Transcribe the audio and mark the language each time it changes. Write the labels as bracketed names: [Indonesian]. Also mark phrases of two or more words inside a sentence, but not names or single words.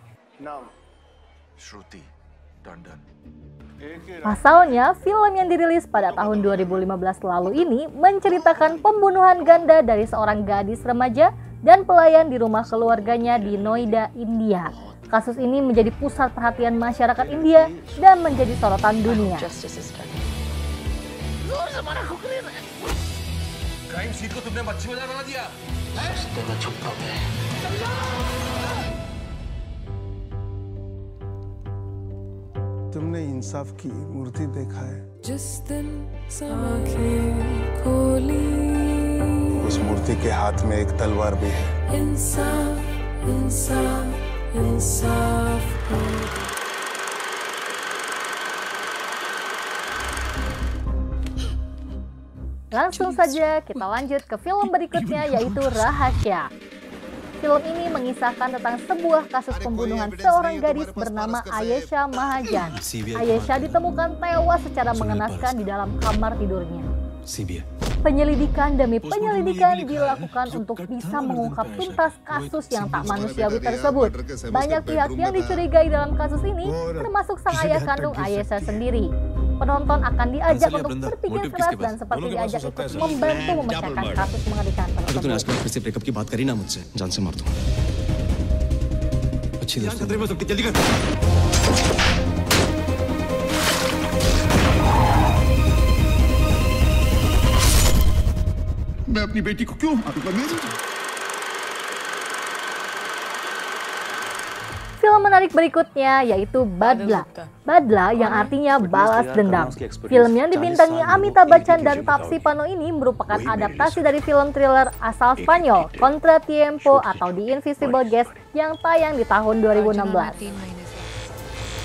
[Indonesian] Pasalnya, film yang dirilis pada tahun 2015 lalu ini menceritakan pembunuhan ganda dari seorang gadis remaja dan pelayan di rumah keluarganya di Noida, India. Kasus ini menjadi pusat perhatian masyarakat India dan menjadi sorotan dunia. [Hindi] तुमने इंसाफ की मूर्ति देखा है? जिस दिन आँखें खोली, उस मूर्ति के हाथ में एक तलवार भी है। इंसाफ इंसाफ इंसाफ हो। [Indonesian] Langsung saja kita lanjut ke film berikutnya, yaitu Rahasya. Film ini mengisahkan tentang sebuah kasus pembunuhan seorang gadis bernama Ayesha Mahajan. Ayesha ditemukan tewas secara mengenaskan di dalam kamar tidurnya. Penyelidikan demi penyelidikan dilakukan untuk bisa mengungkap tuntas kasus yang tak manusiawi tersebut. Banyak pihak yang dicurigai dalam kasus ini, termasuk sang ayah kandung Ayesha sendiri. Penonton akan diajak untuk berpikir keras dan seperti diajak ikut membantu memecahkan kasus mengerikan tersebut. [Hindi] मैं अपनी बेटी को क्यों मारूंगा? [Indonesian] Film menarik berikutnya yaitu Badla. Badla yang artinya balas dendam. Film yang dibintangi Amitabh Bachchan dan Taapsee Panno ini merupakan adaptasi dari film thriller asal Spanyol Contra Tiempo atau The Invisible Guest yang tayang di tahun 2016.